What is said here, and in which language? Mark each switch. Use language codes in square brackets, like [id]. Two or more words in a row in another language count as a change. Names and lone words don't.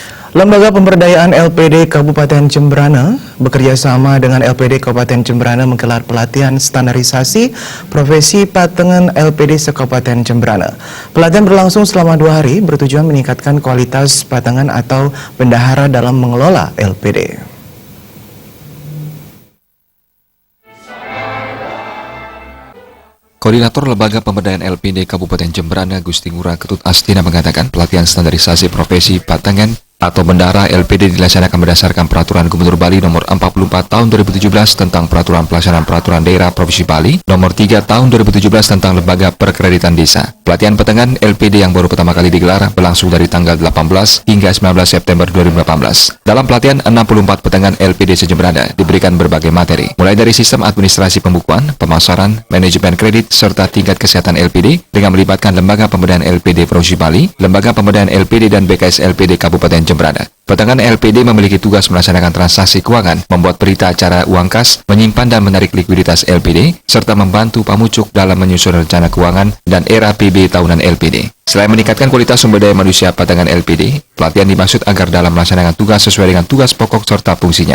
[id] Lembaga Pemberdayaan LPD Kabupaten Jemberana bekerja sama dengan LPD Kabupaten Jemberana menggelar pelatihan standarisasi profesi patengan LPD se-Kabupaten Jemberana. Pelatihan berlangsung selama 2 hari bertujuan meningkatkan kualitas patengan atau bendahara dalam mengelola LPD. Koordinator Lembaga Pemberdayaan LPD Kabupaten Jemberana Gusti Ngurah Ketut Astina mengatakan pelatihan standarisasi profesi patengan atau bendahara LPD dilaksanakan berdasarkan Peraturan Gubernur Bali Nomor 44 Tahun 2017 tentang Peraturan Pelaksanaan Peraturan Daerah Provinsi Bali Nomor 3 Tahun 2017 tentang Lembaga Perkreditan Desa. Pelatihan patengan LPD yang baru pertama kali digelar berlangsung dari tanggal 18 hingga 19 September 2018. Dalam pelatihan, 64 patengan LPD se-Jemberana diberikan berbagai materi, mulai dari sistem administrasi pembukuan, pemasaran, manajemen kredit, serta tingkat kesehatan LPD dengan melibatkan Lembaga Pemberdayaan LPD Provinsi Bali, Lembaga Pemberdayaan LPD dan BKS LPD Kabupaten Jemberana. Patengan LPD memiliki tugas melaksanakan transaksi keuangan, membuat berita acara uang kas, menyimpan dan menarik likuiditas LPD, serta membantu pamucuk dalam menyusun rencana keuangan dan era PB tahunan LPD. Selain meningkatkan kualitas sumber daya manusia patengan LPD, pelatihan dimaksud agar dalam melaksanakan tugas sesuai dengan tugas pokok serta fungsinya.